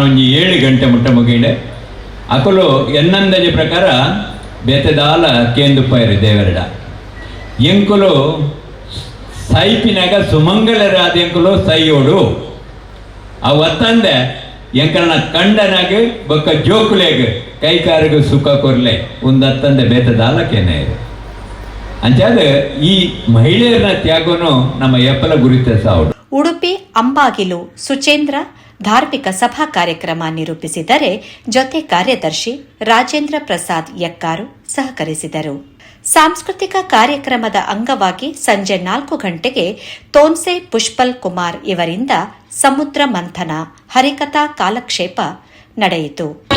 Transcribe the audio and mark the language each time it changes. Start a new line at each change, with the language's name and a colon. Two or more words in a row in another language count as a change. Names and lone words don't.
Tulu: ಒಂಜಿ 7 ಗಂಟೆ ಮುಟ್ಟ ಮುಗಿಂಡೆ ಅಕಲು ಎನ್ನಂದಜ ಪ್ರಕಾರ ಬೇತೆದಾಲ ಕೇಂದುಪ್ಪಾಯಿರು ದೇವರಡ ಎಂಕುಲು ಸೈಪಿನಾಗ ಸುಮಂಗಲರಾದ ಎಂಕುಲು ಸೈಯೋಡು ಅವು ಅತ್ತಂದೆ ಎಂಕನ ಕಂಡನಾಗ ಬೊಕ್ಕ ಜೋಕುಲೆಗ್ ಕೈಕಾರಿಗೂ ಸುಖ ಕೊರ್ಲೆ ಒಂದತ್ತಂದೆ ಬೇತದಾಲಕ್ಕೇನೆ ಅಂಚಾದ ಈ ಮಹಿಳೆಯರನ್ನ ತ್ಯಾಗನು ನಮ್ಮ ಎಪ್ಪಲ ಗುರಿತ ಸಾವುಡು.
Kannada: ಉಡುಪಿ ಅಂಬಾಗಿಲು ಸುಚೇಂದ್ರ ಧಾರ್ಮಿಕ ಸಭಾ ಕಾರ್ಯಕ್ರಮ ನಿರೂಪಿಸಿದರೆ ಜೊತೆ ಕಾರ್ಯದರ್ಶಿ ರಾಜೇಂದ್ರ ಪ್ರಸಾದ್ ಯಕ್ಕಾರು ಸಹಕರಿಸಿದರು. ಸಾಂಸ್ಕೃತಿಕ ಕಾರ್ಯಕ್ರಮದ ಅಂಗವಾಗಿ ಸಂಜೆ 4 ಗಂಟೆಗೆ ತೋನ್ಸೆ ಪುಷ್ಪಲ್ ಕುಮಾರ್ ಇವರಿಂದ ಸಮುದ್ರ ಮಂಥನ ಹರಿಕಥಾ ಕಾಲಕ್ಷೇಪ ನಡೆಯಿತು.